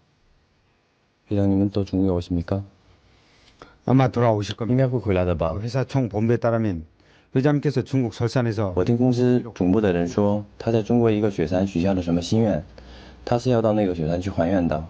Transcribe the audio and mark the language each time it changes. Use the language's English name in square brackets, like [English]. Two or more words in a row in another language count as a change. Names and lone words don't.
[Korean] 회장님은 또 중국에 오십니까? 아마 돌아오실 겁니다. [Chinese] 应该会回来的吧。 [Korean] 회사 총본부에 따르면 회장님께서 중국 설산에서 [Chinese] 我听公司总部的人说，他在中国一个雪山许下了什么心愿，他是要到那个雪山去还愿的。